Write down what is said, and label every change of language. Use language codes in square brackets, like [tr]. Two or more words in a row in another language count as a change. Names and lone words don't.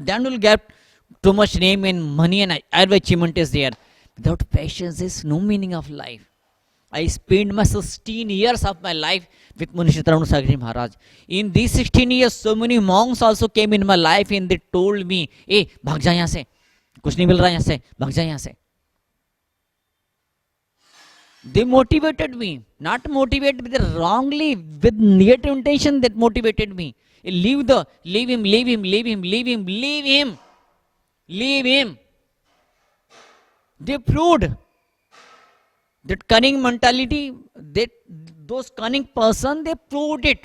[en] Then we'll get too much name and money and every achievement is there. Without patience, there's no meaning of life. I spent my 16 years of my life with Munishi Tarun Sagarji Maharaj. In these 16 years, so many monks also came in my life and they told me, "Hey, [hi] भाग जा यहाँ से. कुछ नहीं मिल रहा यहाँ से. भाग जा यहाँ से." [en] They motivated me, not motivated with wrongly, with negative intention that motivated me. Leave him, leave him, leave him, leave him, leave him, leave him. They proved that cunning mentality, that those cunning person, they proved it.